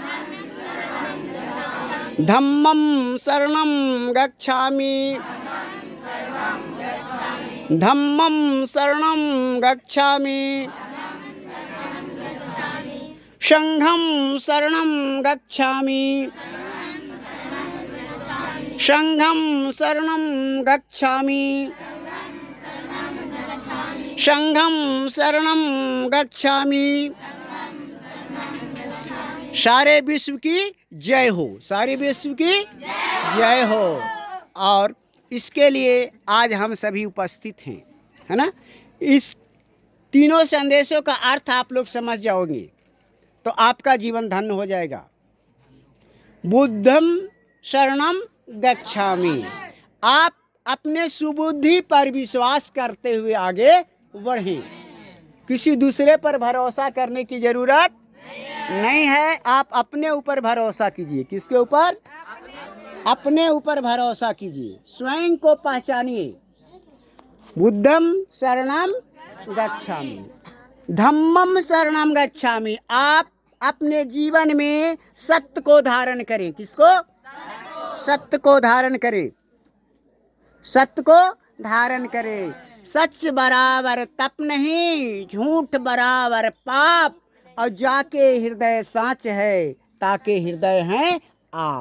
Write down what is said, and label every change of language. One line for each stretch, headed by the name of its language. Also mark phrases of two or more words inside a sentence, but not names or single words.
Pali: धम्मं शरणं गच्छामि, धम्मं शरणं गच्छामि, संघं शरणं गच्छामि, संघं शरणं गच्छामि, संघं शरणं गच्छामि।
Hindi: सारे विश्व की जय हो, सारे विश्व की जय हो। और इसके लिए आज हम सभी उपस्थित हैं, है ना। इस तीनों संदेशों का अर्थ आप लोग समझ जाओगे तो आपका जीवन धन्य हो जाएगा।
Pali: बुद्धं शरणं गच्छामि,
Hindi: आप अपने सुबुद्धि पर विश्वास करते हुए आगे बढ़ें। किसी दूसरे पर भरोसा करने की जरूरत नहीं है। आप अपने ऊपर भरोसा कीजिए। किसके ऊपर? अपने ऊपर भरोसा कीजिए। स्वयं को पहचानिए।
Pali: बुद्धं शरणं गच्छामि, धम्मं शरणं गच्छामि।
Hindi: आप अपने जीवन में सत्य को धारण करें। किसको? सत्य को धारण करें। सत्य को धारण करें। सच बराबर तप नहीं, झूठ बराबर पाप। और जाके हृदय साच है, ताके हृदय हैं आप।